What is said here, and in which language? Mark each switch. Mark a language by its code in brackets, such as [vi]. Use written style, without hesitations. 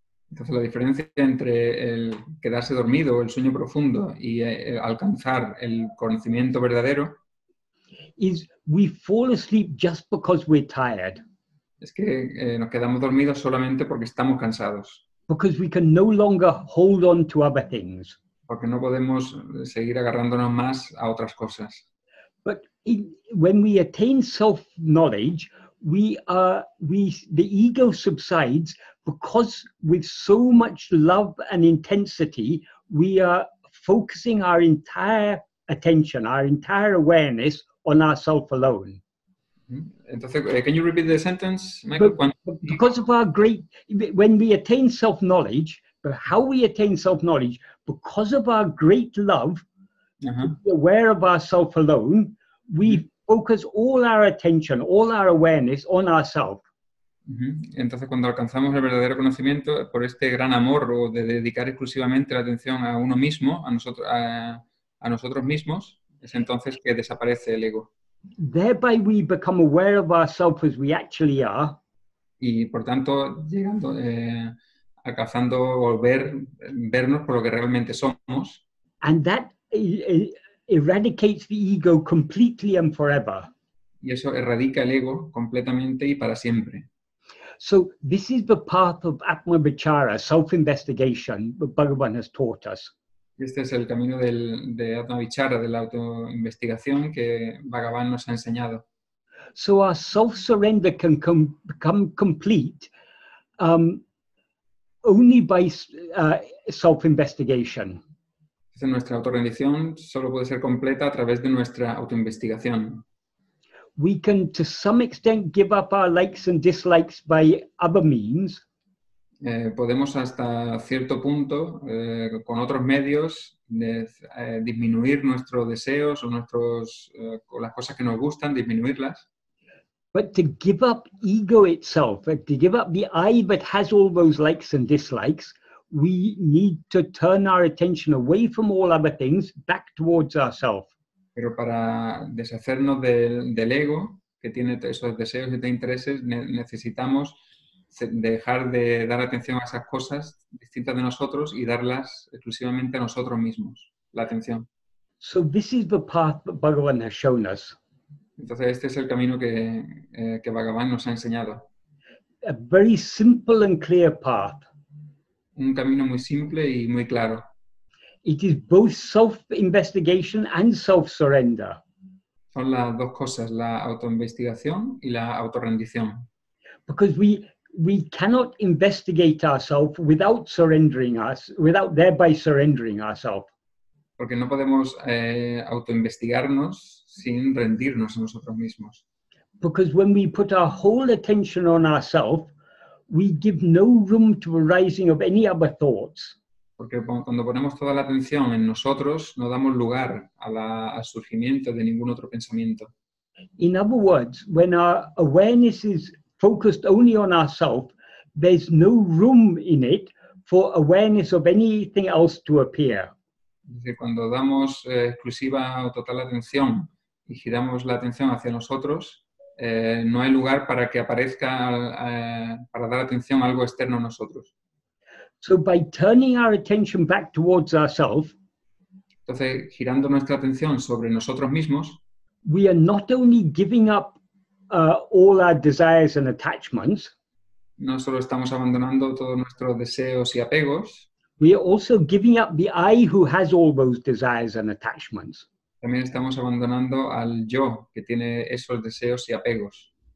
[es] Entonces la diferencia entre el quedarse dormido, el sueño profundo y alcanzar el conocimiento verdadero [en] is we fall asleep just because we're tired. [es] Es que nos quedamos dormidos solamente porque estamos cansados. [en] Because we can no longer hold on to other things. [es] Porque no podemos seguir agarrándonos más a otras cosas. [en] But when we attain self-knowledge, the ego subsides because with so much love and intensity, we are focusing our entire attention, our entire awareness on ourself alone. Entonces, can you repeat the sentence, Michael? But because of our great, when we attain self-knowledge, but how we attain self-knowledge, because of our great love, to be aware of ourself alone, we focus all our attention, all our awareness on ourselves. [es] Entonces, cuando alcanzamos el verdadero conocimiento, por este gran amor o de dedicar exclusivamente la atención a uno mismo, a nosotros mismos, es entonces que desaparece el ego. [en] Thereby we become aware of ourselves as we actually are. [es] Y por tanto, llegando, alcanzando o vernos por lo que realmente somos. [en] And that eradicates the ego completely and forever. [es] Y eso erradica el ego completamente y para siempre. [en] So this is the path of Atma-vichara, self-investigation, that Bhagavan has taught us. [es] Este es el camino de Atma-vichara, de la autoinvestigación que Bhagavan nos ha enseñado. [en] So our self-surrender can become complete only by self-investigation. [es] Entonces, nuestra autorrendición solo puede ser completa a través de nuestra autoinvestigación. [en] We can, to some extent, give up our likes and dislikes by other means. [es] Podemos hasta cierto punto, con otros medios, disminuir nuestros deseos o las cosas que nos gustan, disminuirlas. [en] But to give up ego itself, to give up the I that has all those likes and dislikes, we need to turn our attention away from all other things, back towards ourselves. [es] Pero para deshacernos del ego, que tiene esos deseos y intereses, necesitamos dejar de dar atención a esas cosas distintas de nosotros y darlas exclusivamente a nosotros mismos, la atención. [en] So this is the path that Bhagavan has shown us. [es] Entonces este es el camino que Bhagavan nos ha enseñado. [en] A very simple and clear path. [es] Un camino muy simple y muy claro. [en] It is both self-investigation and self-surrender. [es] Son las dos cosas, la autoinvestigación y la autorrendición. [en] Because we cannot investigate ourselves without without thereby surrendering ourselves. [es] Porque no podemos autoinvestigarnos sin rendirnos a nosotros mismos. [en] Because when we put our whole attention on ourselves, we give no room to arising of any other thoughts. [es] Porque cuando ponemos toda la atención en nosotros, no damos lugar al surgimiento de ningún otro pensamiento. [en] In other words, when our awareness is focused only on ourselves, there's no room in it for awareness of anything else to appear. [es] Es decir, cuando damos exclusiva o total atención y giramos la atención hacia nosotros, no hay lugar para que aparezca, para dar atención a algo externo a nosotros. [en] So by turning our attention back towards ourselves, [es] entonces, girando nuestra atención sobre nosotros mismos, [en] we are not only giving up all our desires and attachments, [es] no solo estamos abandonando todos nuestros deseos y apegos, [en] we are also giving up the I who has all those desires and attachments. [es] También estamos abandonando al yo que tiene esos deseos y apegos.